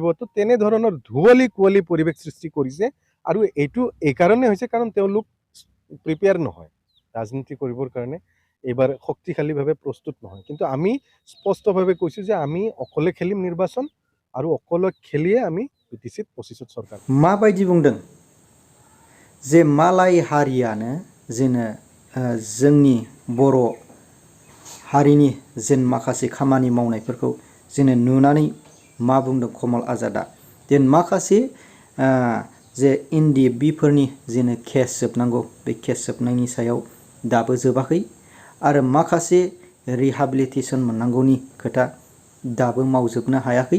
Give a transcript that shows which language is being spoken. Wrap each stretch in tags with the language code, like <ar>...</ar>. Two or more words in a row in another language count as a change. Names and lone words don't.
<as>তো তেনেধৰণৰ ধুৱলি কুঁৱলী পৰিৱেশ সৃষ্টি কৰিছে। আৰু এইটো এইকাৰণে হৈছে কাৰণ তেওঁলোক প্ৰিপেয়াৰ নহয় ৰাজনীতি কৰিবৰ কাৰণে, এইবাৰ শক্তিশালীভাৱে প্ৰস্তুত নহয়। কিন্তু আমি স্পষ্টভাৱে কৈছোঁ যে আমি অকলে খেলিম নিৰ্বাচন, আৰু অকলে খেলিয়ে আমি BTCত 25ত চৰকাৰ।</as> <brx>माबायदि बुंदों जे मालाय हारियानो जेनो जोंनि बर' हारिनि जेन माखासे खामानि मावनायफोरखौ जेनो नुनानै मा बुंदों कमल आजादा, जेन माखासे जे NDFB फोरनि जेनो केस जोबनांगौ, बे केस जोबनायनि सायाव दाबो जोबाखै, आरो माखासे रिहाबिलिटेसन मोननांगौनि खोथा दाबो मावजोबनो हायाखै।</brx>